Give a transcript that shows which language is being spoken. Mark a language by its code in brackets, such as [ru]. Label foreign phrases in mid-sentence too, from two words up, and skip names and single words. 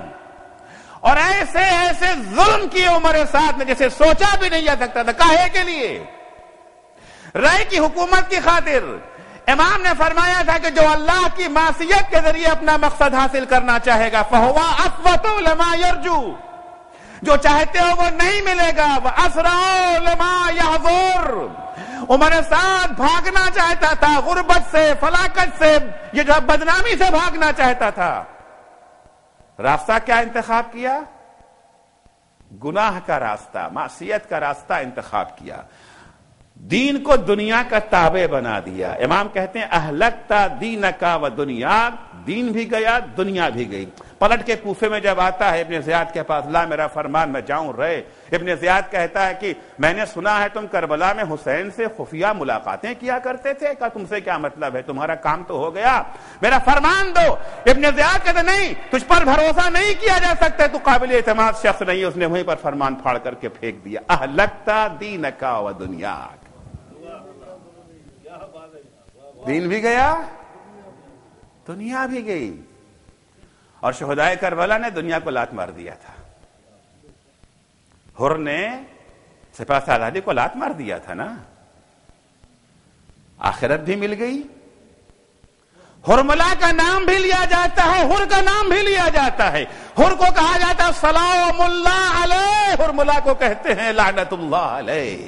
[ur] اور ایسے ایسے ظلم کیے عمر سعد نے جیسے سوچا بھی نہیں جا سکتا تھا. کاہے کے لیے؟ رائے کی حکومت کی خاطر. امام نے فرمایا تھا کہ جو اللہ کی معصیت کے ذریعے اپنا مقصد حاصل کرنا چاہے گا [ar] فہو اقوت لما یرجو، [ur] جو چاہتے ہو وہ نہیں ملے گا، [ar] واسرع لما یحذر، [ur] عمر سعد بھاگنا چاہتا تھا غربت سے، فلاکت سے، یہ جو بدنامی سے بھاگنا چاہتا تھا، راستہ کیا انتخاب کیا؟ گناہ کا راستہ، معصیت کا راستہ انتخاب کیا، دین کو دنیا کا تابع بنا دیا۔ امام کہتے ہیں [ar] اہلکتا دینکا و دنیا، [ur] دین بھی گیا دنیا بھی گئی۔ پلٹ کے کوفے میں جب آتا ہے ابن زیاد کے پاس، لا میرا فرمان میں جاؤں رہے، ابن زیاد کہتا ہے کہ میں نے سنا ہے تم کربلا میں حسین سے خفیہ ملاقاتیں کیا کرتے تھے، کہا تم سے کیا مطلب ہے، تمہارا کام تو ہو گیا، میرا فرمان دو۔ ابن زیاد کہتے نہیں، تجھ پر بھروسہ نہیں کیا جا سکتا، تو قابل اعتماد شخص نہیں ہے۔ اس نے وہیں پر فرمان پھاڑ کر کے پھینک دیا، [ar] اہلکتا دینکا و دنیا، [ur] دین بھی گیا دنیا بھی گئی۔ اور شہدائے کربلا نے دنیا کو لات مار دیا تھا، حر نے سپہ سالاری کو لات مار دیا تھا نا، آخرت بھی مل گئی، حرملا کا نام بھی لیا جاتا ہے، حر کا نام بھی لیا جاتا ہے، حر کو کہا جاتا ہے [ar] سلام اللہ علیہ، [ur] حرملا کو کہتے ہیں [ar] لعنت اللہ علیہ۔